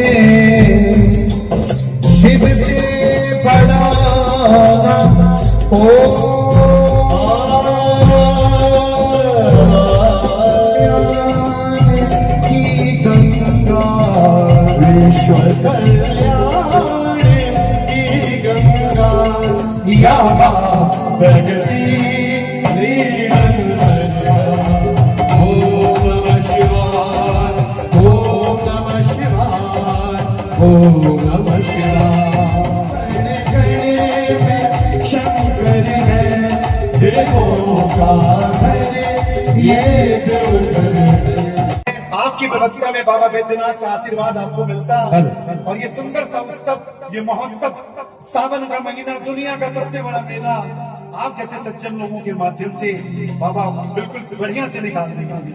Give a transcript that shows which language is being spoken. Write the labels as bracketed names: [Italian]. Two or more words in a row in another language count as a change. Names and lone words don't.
[Hindi] शिव से बड़ा विश्व कल्याण की गंगा या भगती [Sanskrit] ओम नमः शिवाय ओम नमः शिवाय ओम नमः शिवाय। [Hindi] गणे में शंकर है देवों का घर ये देवघर। आपकी व्यवस्था में बाबा बैद्यनाथ का आशीर्वाद आपको मिलता और ये सुंदर सा उत्सव, ये महोत्सव, सावन का महीना, दुनिया का सबसे बड़ा मेला आप जैसे सज्जन लोगों के माध्यम से बाबा बिल्कुल बढ़िया से निकाल देंगे।